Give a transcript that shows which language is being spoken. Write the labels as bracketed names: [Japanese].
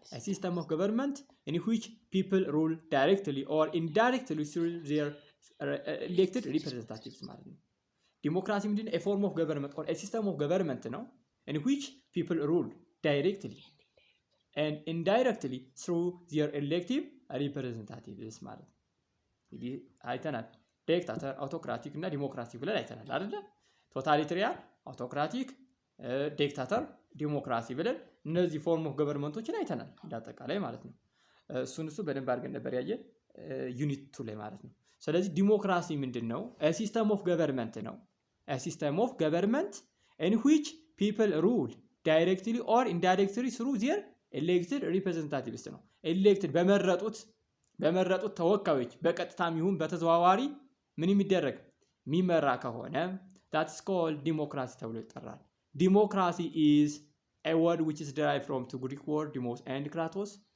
[English] a system of government in which people rule directly or indirectly through their elected representatives [Amharic] ማለት ነው። ዲሞክራሲ ምንድነው? [English] a form of government or a system of government ነው in which people rule directly and indirectly through their elective representatives [Amharic] ማለት ነው። እንግዲህ አይተናል። ዲክታተር፣ አውቶክራቲክ እና ዲሞክራሲ ብለን አይተናል አይደል? ቶታሊታሪያን፣ አውቶክራቲክ፣ ዲክታተር፣ ዲሞክራሲ ብለን እነዚህ ፎርም ኦፍ ገቨርንመንቶችን አይተናል እንዳጠቃላይ ማለት ነው። እሱ በደንብ አድርገን ነበር ያየን ዩኒት 2 ላይ ማለት ነው። ስለዚህ ዲሞክራሲ ምንድነው? [English] a system of government ነው። a system of government in which people rule directly or indirectly through their elected representatives ነው። elected [Amharic] በመረጡት ተወካዮች በቀጥታም ይሁን በተዘዋዋሪ ምን የሚደረግ የሚመራ ከሆነ [English] that's called democracy [Amharic] ተብሎ ይጠራል። [English] Democracy is a word which is derived from two Greek words, demos and kratos.